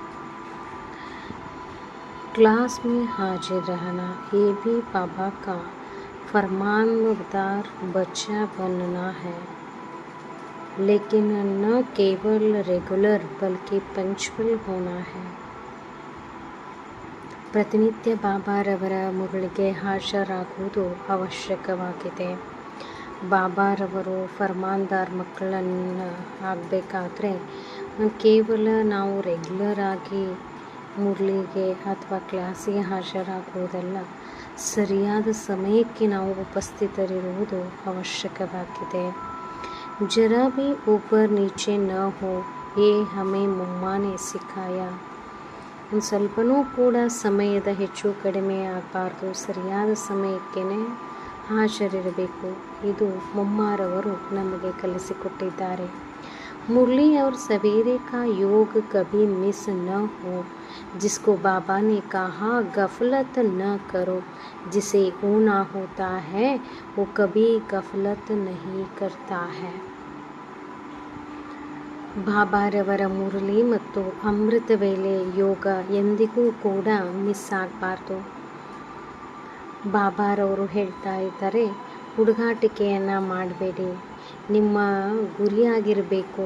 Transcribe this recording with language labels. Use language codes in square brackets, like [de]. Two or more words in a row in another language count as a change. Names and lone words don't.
[hi] क्लास में हाजिर रहना ये भी बाबा का फरमानबरदार बच्चा बनना है, लेकिन न केवल रेगुलर बल्कि पंक्चुअल होना है। [kn] ಪ್ರತಿನಿತ್ಯ ಬಾಬಾರವರ ಮುರಳಿಗೆ ಹಾಜರಾಗುವುದು ಅವಶ್ಯಕವಾಗಿದೆ. ಬಾಬಾರವರು ಫರ್ಮಾನ್ದಾರ್ ಮಕ್ಕಳನ್ನು ಆಗಬೇಕಾದ್ರೆ ಕೇವಲ ನಾವು ರೆಗ್ಯುಲರ್ ಆಗಿ ಮುರಳಿಗೆ ಅಥವಾ ಕ್ಲಾಸಿಗೆ ಹಾಜರಾಗುವುದಲ್ಲ, ಸರಿಯಾದ ಸಮಯಕ್ಕೆ ನಾವು ಉಪಸ್ಥಿತರಿರುವುದು ಅವಶ್ಯಕವಾಗಿದೆ. [hi] ज़रा भी ऊपर नीचे न हो ये हमें मम्मा ने सिखाया. [kn] ಒಂದು ಸ್ವಲ್ಪನೂ ಕೂಡ ಸಮಯದ ಹೆಚ್ಚು ಕಡಿಮೆ ಆಗಬಾರ್ದು, ಸರಿಯಾದ ಸಮಯಕ್ಕೇ ಹಾಜರಿರಬೇಕು. ಇದು ಮಮ್ಮಾರವರು ನಮಗೆ ಕಲಿಸಿಕೊಟ್ಟಿದ್ದಾರೆ. [hi] मुरली और सवेरे का योग कभी मिस न हो. जिसको बाबा ने कहा गफलत न करो, जिसे ऊना होता है वो कभी गफलत नहीं करता है. [kn] ಬಾಬಾರವರ ಮುರಳಿ ಮತ್ತು ಅಮೃತ ವೇಳೆ ಯೋಗ ಎಂದಿಗೂ ಕೂಡ ಮಿಸ್ ಆಗಬಾರ್ದು. ಬಾಬಾರವರು ಹೇಳ್ತಾ ಇದ್ದಾರೆ, ಹುಡುಗಾಟಿಕೆಯನ್ನು ಮಾಡಬೇಡಿ, ನಿಮ್ಮ ಗುರಿಯಾಗಿರಬೇಕು.